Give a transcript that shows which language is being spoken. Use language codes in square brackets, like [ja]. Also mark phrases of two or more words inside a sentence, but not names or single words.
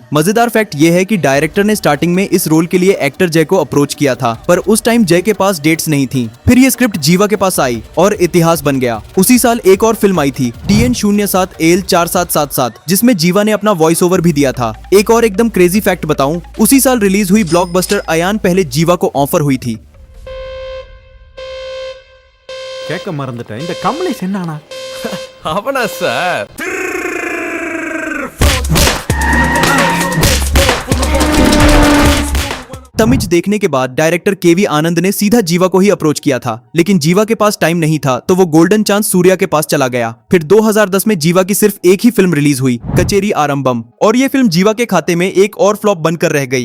[hi] मजेदार फैक्ट ये है कि डायरेक्टर ने स्टार्टिंग में इस रोल के लिए एक्टर जय को अप्रोच किया था, पर उस टाइम जय के पास डेट्स नहीं थी। फिर ये स्क्रिप्ट जीवा के पास आई और इतिहास बन गया। उसी साल एक और फिल्म आई थी TN07AL4777, जिसमें जीवा ने अपना [en] voice over [hi] भी दिया था। एक और एकदम [en] crazy fact [hi] बताऊं, उसी साल रिलीज हुई ब्लॉकबस्टर अयान पहले जीवा को ऑफर हुई थी। [ta] கேட்க மறந்துட்டேன், இந்த கமலேஷ் என்னானா? அவனா சார்? [hi] तमिज देखने के बाद डायरेक्टर केवी आनंद ने सीधा जीवा को ही अप्रोच किया था, लेकिन जीवा के पास टाइम नहीं था, तो वो [en] golden chance [hi] सूर्या के पास चला गया। फिर 2010 में जीवा की सिर्फ एक ही फिल्म रिलीज हुई, कचेरी आरंभम, और ये फिल्म जीवा के खाते में एक और फ्लॉप बनकर रह गई।